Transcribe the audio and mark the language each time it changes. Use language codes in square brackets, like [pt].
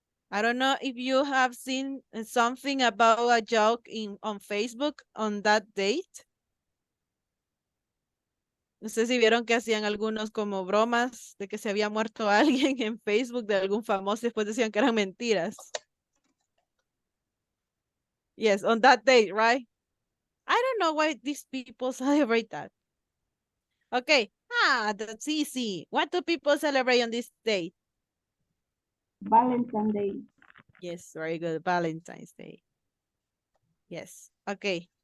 [en] I don't know if you have seen something about a joke on Facebook on that date. [es] No sé si vieron que hacían algunos como bromas de que se había muerto alguien en Facebook de algún famoso y después decían que eran mentiras. [en] Yes, on that date, right? I don't know why these people celebrate that. Okay, that's easy. What do people celebrate on this date? Valentine's Day. Yes, very good. Valentine's Day. Yes. Okay.